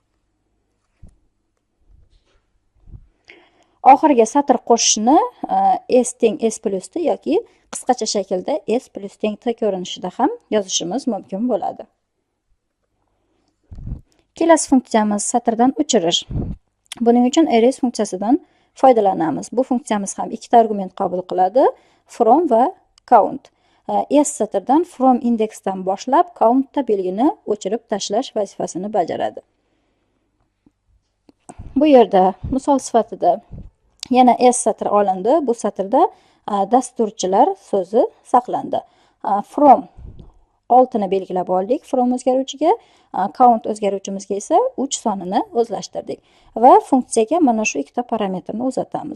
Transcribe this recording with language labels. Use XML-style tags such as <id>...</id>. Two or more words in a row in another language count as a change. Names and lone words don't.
<uz>Oxirgi satr qo'shishni s teng s plus t yoki qisqacha shaklda s plus teng t ko'rinishida ham yozishimiz mumkin bo'ladi. Kelasi funksiyamiz satrdan o'chirish. Buning uchun rs funksiyasidan foydalanamiz. Bu funksiyamiz ham ikkita argument qabul qiladi, from va count. S satrdan from indeksdan boshlab countda belgini o'chirib tashlash vazifasini bajaradi. Bu yerda misol sifatida yana s satri olindi. Bu satrda dasturchilar so'zi saqlandi. From 6 ni belgilab oldik from o'zgaruvchiga, count o'zgaruvchimizga esa 3 sonini o'zlashtirdik va funksiyaga mana shu ikkita parametrni uzatamiz.</uz>